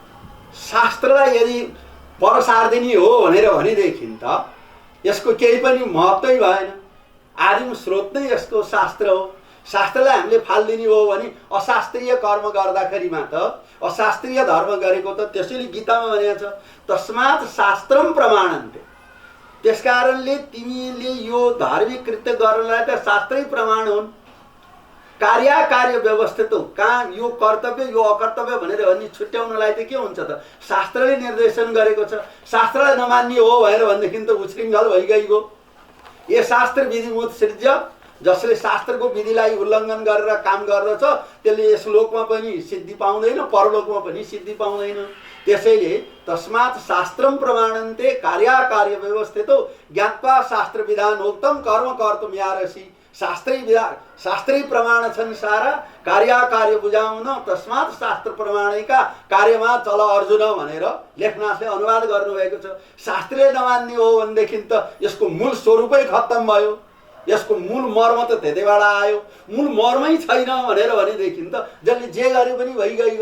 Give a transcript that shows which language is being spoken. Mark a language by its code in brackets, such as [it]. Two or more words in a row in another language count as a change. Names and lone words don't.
[ne] शास्त्रलाई यदि परसार्दिनी हो भनेर भनेदेखि त यसको केही पनि महत्त्वै भएन। आदिम स्रोत नै यसको शास्त्र हो। शास्त्रलाई हामीले फालिदिने हो भने अशास्त्रीय कर्म गर्दाखेरिमा त अशास्त्रीय धर्म गरेको त त्यसैले गीतामा भनेको छ [sa] तस्मात् शास्त्रम प्रमाणन्ते। [ne] त्यसकारणले तिमीले यो धार्मिक कृत्य गर्नलाई त शास्त्रै प्रमाण हुन्। कार्य व्यवस्थित हो, कहाँ यो कर्तव्य यो अकर्तव्य भनेर भन्ने छुट्याउनलाई त के हुन्छ त? शास्त्रले निर्देशन गरेको छ। शास्त्रलाई नमान्ने हो भनेर भनेदेखि त उछृङ्खल भइगइगयो। यो [sa] शास्त्र विधिमुत सृज्य, [ne] जसले शास्त्रको विधिलाई उल्लङ्घन गरेर काम गर्दछ त्यसले यस लोकमा पनि सिद्धि पाउँदैन, परलोकमा पनि सिद्धि पाउँदैन। [sa] त्यसैले तस्मात् शास्त्रम प्रमाणन्ते कार्य व्यवस्थितो ज्ञात्वा शास्त्र विधानोक्तम कर्म कर्तुम् यारसी। [ne] शास्त्रै प्रमाण छन् सारा, कार्य बुझाउन तस्मात् शास्त्र प्रमाणिका कार्यमा चल अर्जुन भनेर लेखनाथले अनुवाद गर्नुभएको छ। शास्त्रले नमान्ने हो भनेदेखि त यसको मूल स्वरूपै खत्तम भयो। यसको मूल मर्म त त्यतैबाट आयो। मूल मर्मै छैन भनेर भनेदेखि त जसले जे गरे पनि भइगयो।